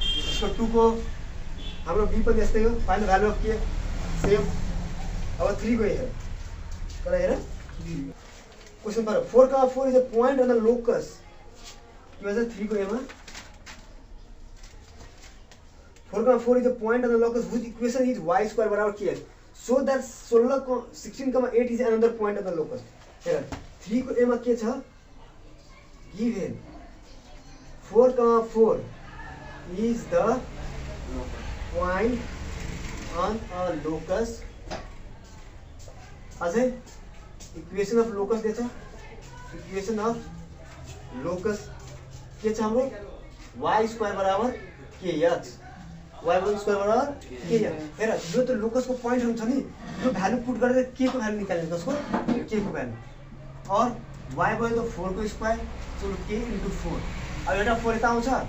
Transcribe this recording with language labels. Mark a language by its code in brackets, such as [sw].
[ne] यसको 2 को हाम्रो बी पनि यस्तै हो। [en] Final value of के same. [ne] अब 3 को हेर तर हेर [en] Question पर 4, 4 is a point on the locus. [ne] के भन्छ 3 को ए मा [en] 4, 4 is a point on the locus which equation is y² बराबर के so that 16, 8 is another point on the locus. [ne] हेर 3 को a मा के छ [en] given 4,4 is the point on a locus. [ne] अझै इक्वेसन अफ लोकस दिएछ इक्वेसन अफ लोकस के छ हाम्रो y स्क्वायर बराबर kx y स्क्वायर बराबर kx हेर यो त लोकसको पोइन्ट हुन्छ नि यो भ्यालु पुट गरेर k को भ्यालु निकाल्ने कसको k को भ्यालु और y भयो त 4 को स्क्वायर चलो k * 4 अब एउटा 4 यता आउँछ